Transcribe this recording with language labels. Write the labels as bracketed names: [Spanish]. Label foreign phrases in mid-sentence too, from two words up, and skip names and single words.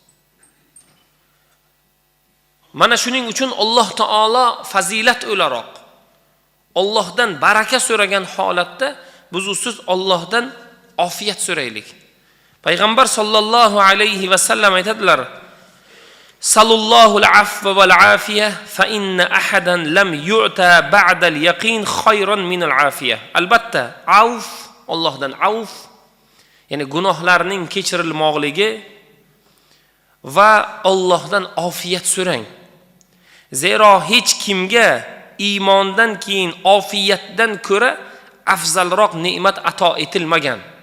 [Uzbek] Mana shuning uchun Alloh taolo fazilat o'laroq Allohdan baraka so'ragan holatda biz usiz Allohdan ofiyat so'raylik. [Arabic] Payg'ambar صلى الله عليه وسلم aytadilar: "صلى الله العفو والعافية فإن أحدا لم يؤت بعد اليقين خيرا من العافية." [Uzbek] Albatta, avf, Allohdan avf, ya'ni gunohlarning kechirilmoqligi va Allohdan ofiyat so'rang. Zero hech kimga iymondan keyin ofiyatdan ko'ra afzalroq ne'mat ato etilmagan.